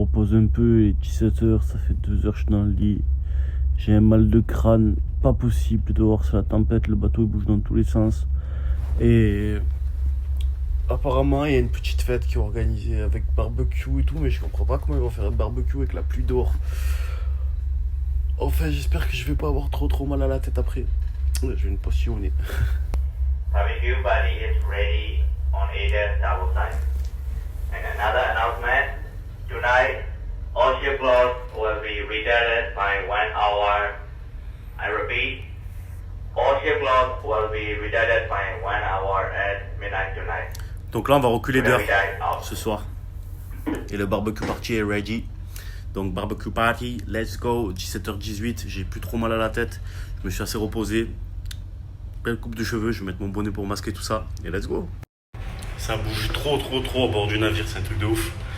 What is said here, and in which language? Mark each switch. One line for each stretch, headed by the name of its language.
French: Un peu et 17h, ça fait 2 heures que je suis dans le lit. J'ai un mal de crâne, pas possible dehors, c'est la tempête, le bateau il bouge dans tous les sens. Et apparemment il y a une petite fête qui est organisée avec barbecue et tout, mais je comprends pas comment ils vont faire un barbecue avec la pluie dehors. Enfin j'espère que je vais pas avoir trop mal à la tête après. Je vais une potion au nez.
English: Barbecue party is ready on either double side. And another announcement, tonight all ship loads will be retarded by 1 hour. I repeat, all ship loads will be retarded by 1 hour at midnight tonight.
French: Donc là on va reculer d'heure ce soir. Et le barbecue party est ready. Donc barbecue party, let's go, 17h18, j'ai plus trop mal à la tête. Je me suis assez reposé. Belle coupe de cheveux, je vais mettre mon bonnet pour masquer tout ça. Et let's go. Ça bouge trop au bord du navire, c'est un truc de ouf.